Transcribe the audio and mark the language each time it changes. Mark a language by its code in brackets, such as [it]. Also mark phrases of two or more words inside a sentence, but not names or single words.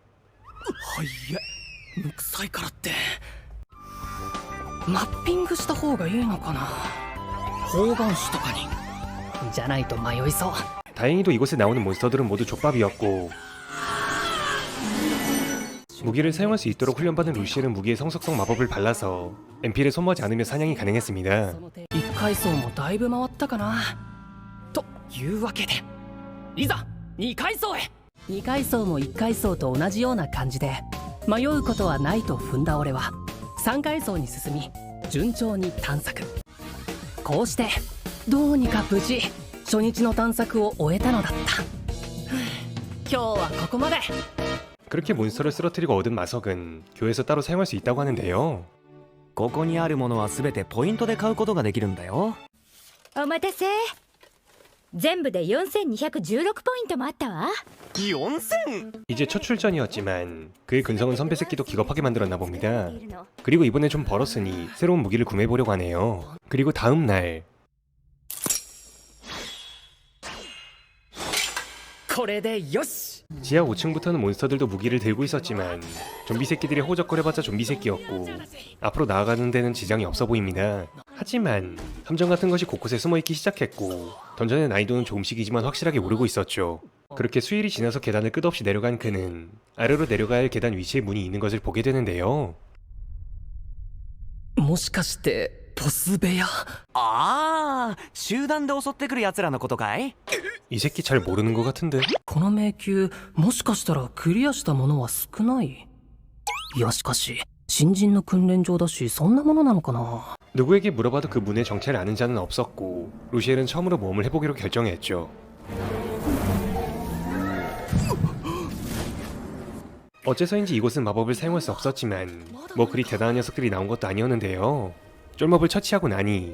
[ja] 臭いからってマッピングした方がいいのかな。方眼紙とかにじゃないと迷いそう。 [ko] 다행히도 이곳에 나오는 몬스터들은 모두 족밥이었고 무기를 사용할 수 있도록 훈련받은 루시엘은 무기에 성속성 마법을 발라서 MP를 소모하지 않으며 사냥이 가능했습니다. [ja] 1 階層もだいぶ回ったかな。というわけでいざ2階層へ。2階層も1階層と同じような感じで迷うことはないと踏んだ俺は3階層に進み順調に探索。こうしてどうにか無事初日の探索を終えたのだった。今日はここまで。 [ko] 그렇게 몬스터를 쓰러뜨리고 얻은 마석은 교회에서 따로 사용할 수 있다고 하는데요. [ja] ここにあるものは全てポイントで買うことができるんだよ。お待たせ。全部で4216ポイントもあったわ。 [ko] 이제 첫 출전이었지만 그의 근성은 선배 새끼도 기겁하게 만들었나 봅니다. 그리고 이번에 좀 벌었으니 새로운 무기를 구매해보려고 하네요. 그리고 다음날 [ja] これでよし。 [ko] 지하 5층부터는 몬스터들도 무기를 들고 있었지만 좀비 새끼들이 호적거려봤자 좀비 새끼였고 앞으로 나아가는 데는 지장이 없어 보입니다. 하지만 함정 같은 것이 곳곳에 숨어있기 시작했고 던전의 난이도는 조금씩이지만 확실하게 오르고 있었죠. 그렇게 수일이 지나서 계단을 끝없이 내려간 그는 아래로 내려가야 할 계단 위치에 문이 있는 것을 보게 되는데요. [ja] もしかしてボス部屋。ああ、集団で襲ってくる奴らのことかい？ [ko] 이 새끼 잘 모르는 것 같은데. [ja] この迷宮もしかしたらクリアしたものは少ない。いやしかし新人の訓練場だしそんなものなのかな。 [ko] 누구에게 물어봐도 그 문의 정체를 아는 자는 없었고 루시엘은 처음으로 모험을 해보기로 결정했죠. 어째서인지 이곳은 마법을 사용할 수 없었지만 뭐 그리 대단한 녀석들이 나온 것도 아니었는데요. 쫄몹을 처치하고 나니